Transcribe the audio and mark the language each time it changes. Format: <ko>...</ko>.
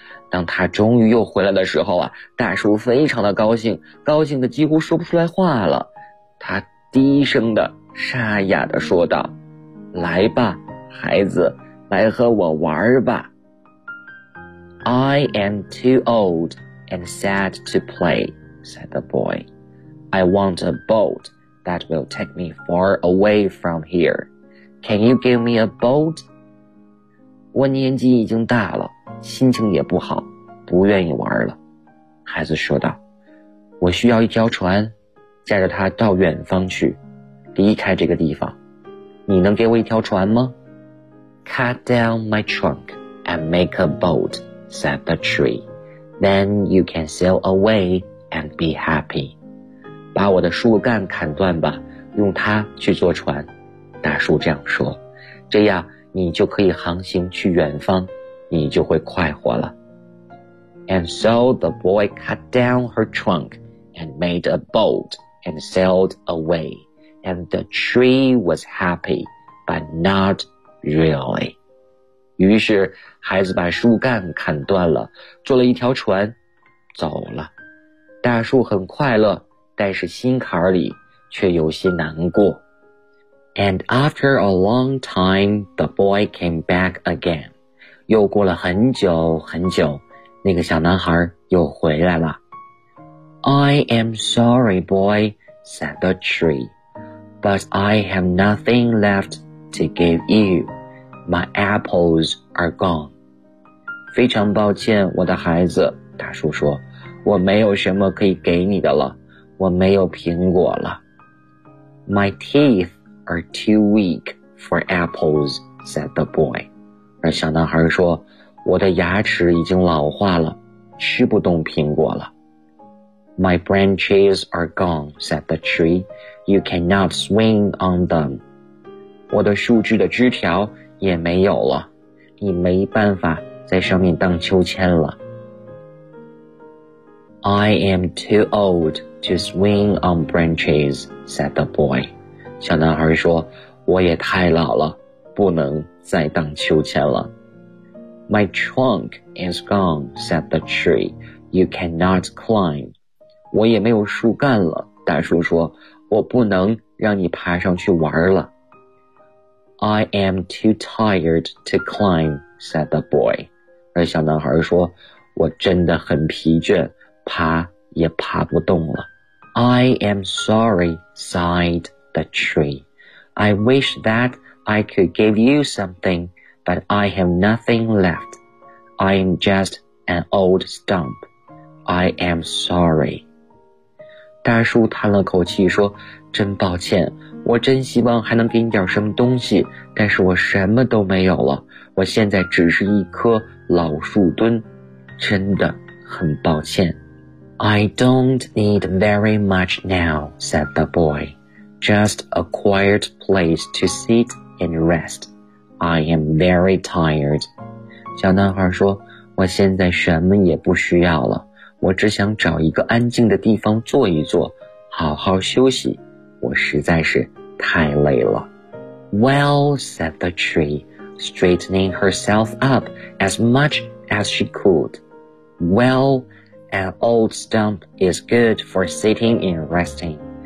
<zh>当他终于又回来的时候啊，大树非常的高兴，高兴的几乎说不出来话了。他低声的沙哑的说道，来吧，孩子，来和我玩吧。</zh> <en>I am too old and sad to play, said the boy. I want a boat that will take me far away from here. Can you give me a boat?</en> <zh>我年纪已经大了。心情也不好，不愿意玩了。孩子说道，我需要一条船，驾着它到远方去，离开这个地方。你能给我一条船吗？</zh> <en>Cut down my trunk and make a boat, said the tree. Then you can sail away and be happy.</en> <zh>把我的树干砍断吧，用它去坐船。大树这样说，这样你就可以航行去远方。你就会快活了。</zh> <en>And so the boy cut down her trunk and made a boat and sailed away. And the tree was happy, but not really.</en> <zh>于是孩子把树干砍断了，坐了一条船，走了。大树很快乐，但是心坎里却有些难过。</zh> <en>And after a long time, the boy came back again.</en> <zh>又过了很久很久，那个小男孩又回来了。</zh> <en>I am sorry, boy, said the tree, but I have nothing left to give you. My apples are gone.</en> <zh>非常抱歉，我的孩子，大树说，我没有什么可以给你的了，我没有苹果了。</zh> <en>My teeth are too weak for apples, said the boy.</en> <zh>而小男孩说，我的牙齿已经老化了，吃不动苹果了。</zh> <en>My branches are gone, said the tree. You cannot swing on them.</en> <zh>我的树枝的枝条也没有了，你没办法在上面荡秋千了。</zh> <en>I am too old to swing on branches, said the boy.</en> <zh>小男孩说，我也太老了。不能再荡秋千了。</zh> <en>My trunk is gone, said the tree. You cannot climb.</en> <zh>我也没有树干了，大树说，我不能让你爬上去玩了。</zh> <en>I am too tired to climb, said the boy.</en> <zh>而小男孩说，我真的很疲倦，爬也爬不动了。</zh> <en>I am sorry, sighed the tree. I wish thatI could give you something, but I have nothing left. I am just an old stump. I am sorry.</en> <zh>大树叹了口气说，真抱歉，我真希望还能给你点什么东西，但是我什么都没有了，我现在只是一棵老树墩，真的很抱歉。</zh> <en>I don't need very much now, said the boy. Just a quiet place to sit. And rest. I am very tired.</en> <zh>小男孩说，我现在什么也不需要了，我只想找一个安静的地方坐一坐，好好休息，我实在是太累了。</zh> <en>Well, said the tree, straightening herself up as much as she could. Well, an old stump is good for sitting and resting.</en>